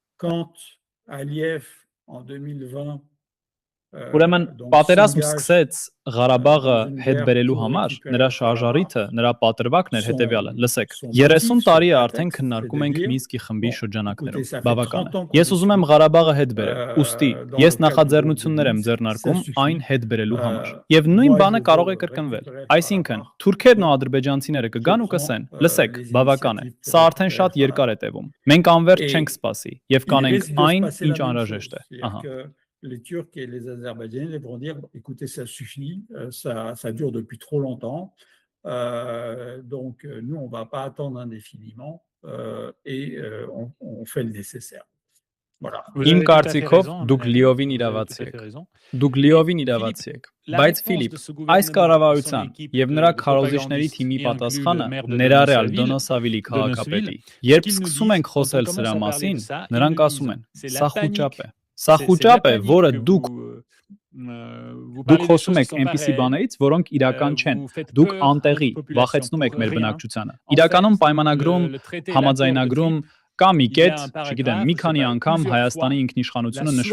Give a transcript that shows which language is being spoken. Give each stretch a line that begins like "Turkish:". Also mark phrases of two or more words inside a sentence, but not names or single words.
Armenian: Ուրեմն պատերազմ սկսեց Ղարաբաղը հետ բերելու համար, նրա շարժառիթը, նրա պատրվակն էր հետևյալը։ Լսեք, 30 տարի է արդեն քննարկում ենք Մինսկի խմբի շրջանակներում։ Բավական է։ Ես ուզում եմ Ղարաբաղը հետ բերել։ Ուստի, ես նախաձեռնություններ եմ ձեռնարկում այն հետ բերելու համար։ Եվ նույն բանը կարող է կրկնվել։ Այսինքն, թուրքերն ու ադրբեջանցիները կգան ու կասեն. լսեք, բավական է։ Սա արդեն շատ երկար է տևում։ Մենք անverջ չենք սպասի եւ կանենք այն, ինչ անհրաժեշտ է։ Ահա։
French: Les Turcs et les Azerbaïdjanais vont dire, écoutez, ça suffit, ça dure depuis trop longtemps, donc nous, on ne va pas attendre indéfiniment et on fait le nécessaire. Voilà.
Armenian: Իմ կարծիքով դուք լիովին իրավացի եք, բայց Ֆիլիպ, այս կառավարության եւ նրա քարոզիչների թիմի պատասխանը ներառյալ Դոնոսավիլի քաղաքապետի, երբ սկսում ենք խոսել սրա մասին, նրանք ասում են. սա խուճապ է։ Սա խուճապ է, որը դուք խոսում եք այնպիսի բաներից, որոնք իրական չեն։ Դուք անտեղի վախեցնում եք մեր բնակչությանը։ Իրականում պայմանագրում, համաձայնագրում կա մի կետ, չգիտեմ, մի քանի անգամ Հայաստանի ինքնիշխանությունը նշված